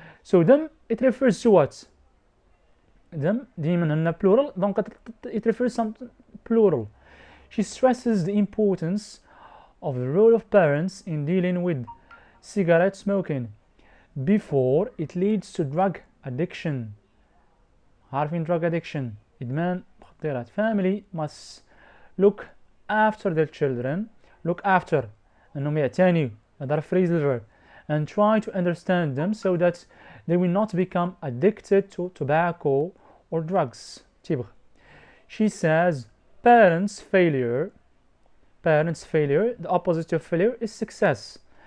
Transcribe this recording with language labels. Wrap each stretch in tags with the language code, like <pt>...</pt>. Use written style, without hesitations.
<en>So them, it refers to what? Them,</en> <ar>ديما هنا</ar> <en>plural, donc it refers to plural. She stresses the importance of the role of parents in dealing with cigarette smoking before it leads to drug addiction.</en> <ar>عارفين</ar> <en>drug addiction,</en> <ar>إدمان مخدرات.</ar> <en>Family must look after their children, look after,</en> <ar>أنهم يعتنوا, هذا</ar> <en>phrasal verb, and try to understand them so that they will not become addicted to tobacco or drugs. She says parents' failure, the opposite of failure is success.</en>